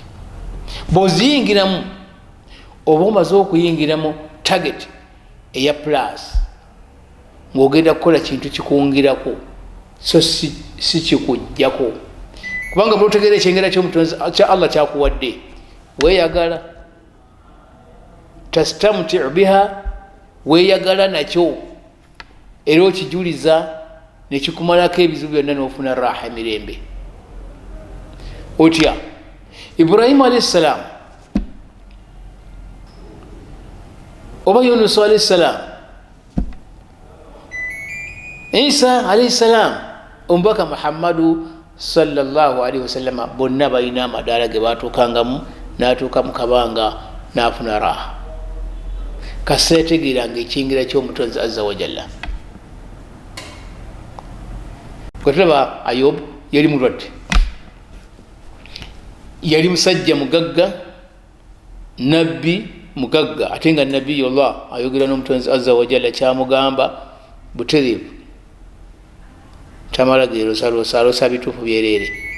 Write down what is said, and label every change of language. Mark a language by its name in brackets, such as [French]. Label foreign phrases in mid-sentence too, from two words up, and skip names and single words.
[Ganda] Bw'oziyingiramu oba omaze okuyingiramu target eya plus ng'ogenda kukola kintu kikungirako so si kikujjako, kubanga bw'otegeera ekyengera ky'omutonzi kya Allah kyakuwadde weeyagala [Arabic] تستمتع بها, [Ganda] weeyagala nakyo era okijuliza nekikumalako ebizibu byonna n'ofuna raha emirembe. Otya Ibrahimu [Arabic] عليه السلام [Ganda] oba Yunus [Arabic] عليه السلام, [Ganda] Isa [Arabic] عليه السلام, [Ganda] omubaka Muhammadu [Arabic] صلى الله عليه وسلم, [Ganda] bonna balina amadaala ge batuukangamu, n'atuuka mu kabanga n'afuna raha kasita yategeeranga ekyingira ky'omutonzi [Arabic] عز وجل. [Ganda] Kwetulaba Ayobu yali mulwadde, yali musajja mugagga, nabbi mugagga ate nga nabiyullah ayogera n'omutonzi [Arabic] عز وجل [Ganda] kyamugamba butereevu, tamala geerosalosa bituufu byereere.